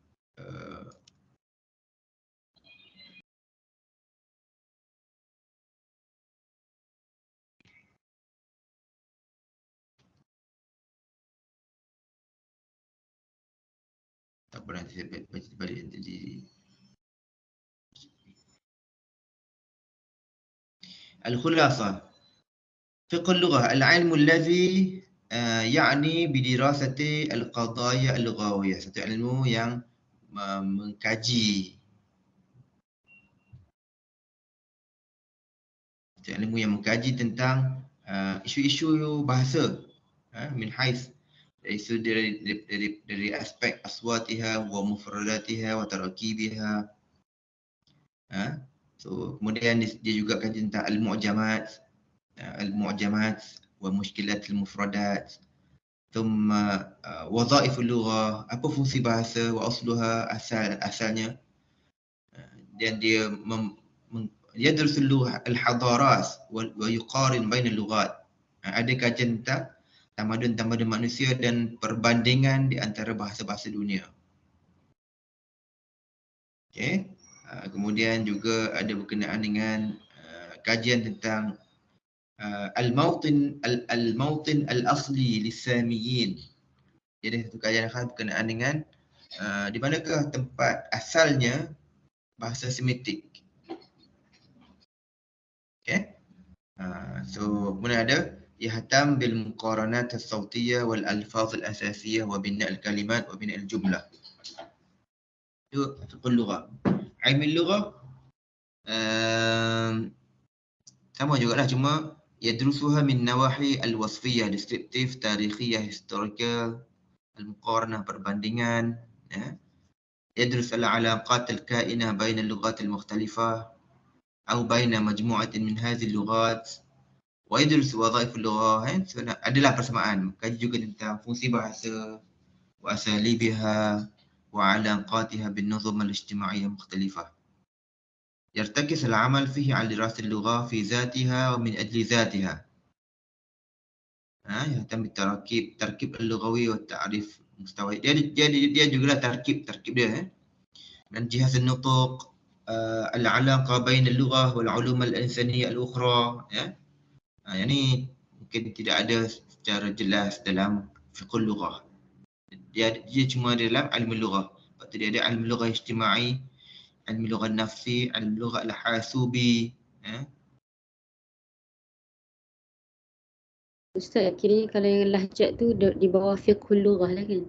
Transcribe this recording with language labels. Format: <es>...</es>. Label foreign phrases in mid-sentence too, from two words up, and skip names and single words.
<ms>Tak apa, nanti saya baca balik nanti. Al-khulasah.</ms> <ar>فقه اللغة العلم الذي يعنى بدراسة القضايا اللغوية.</ar> <ms>Satu ilmu yang mengkaji, tentang isu-isu bahasa,</ms> <ar>من حيث,</ar> <ms>isu dari aspek</ms> <ar>أصواتها ومفرداتها وتراكيبها.</ar> <ms>So kemudian dia juga kaji tentang</ms> <ar>المعجمات ومشكلات المفردات, ثم وظائف اللغة,</ar> <ms>apa fungsi bahasa,</ms> <ar>وأصلها,</ar> <ms>asalnya, dan dia</ms> <ar>يدرس اللغة الحضارات ويقارن بين اللغات.</ar> <ms>Ada kajian tentang tamadun-tamadun manusia dan perbandingan di antara bahasa-bahasa dunia. Okay. Kemudian juga ada berkenaan dengan kajian tentang</ms> <ar>الموطن الأصلي للساميين.</ar> <ms>Jadi satu kajian khas berkenaan dengan di manakah tempat asalnya bahasa Semitik. Okay. So kemudian ada</ms> <ar>يهتم بالمقارنات الصوتية والألفاظ الأساسية وبناء الكلمات وبناء الجملة.</ar> <ms>Itu</ms> <ar>فقه اللغة.</ar> <ms>Ilmu lughah sama jugalah, cuma</ms> <ar>يدرسها من النواحي الوصفية,</ar> <ms>deskriptif, tarikhiyah, historical, al-muqaranah, perbandingan, ya.</ms> <ar>يدرس العلاقات الكائنة بين اللغات المختلفة أو بين مجموعة من هذه اللغات ويدرس وظائف اللغة.</ar> <ms>Adalah persamaan, kaji juga tentang fungsi bahasa</ms> <ar>وأساليبها وعلاقاتها بالنظم الاجتماعية المختلفة. يرتكز العمل فيه على دراسة اللغة في ذاتها ومن أجل ذاتها. يهتم بالتركيب اللغوي والتعريف مستوى.</ar> <ms>dia juga تركيب dia.</ms> <ar>من جهة النطق، العلاقة بين اللغة والعلوم الإنسانية الأخرى.</ar> <ms>يعني mungkin tidak ada secara jelas dalam fiqh lughah. Dia cuma dalam ilmu lughah. Lepas tu dia ada</ms> <ar>علم اللغة الاجتماعي, علم اللغة النفسي, علم اللغة الحاسوبي.</ar> <ms>Ustaz, kiranya kalau yang lahjat tu di bawah</ms> <ar>فقه اللغة</ar> <ms>lah kan?</ms>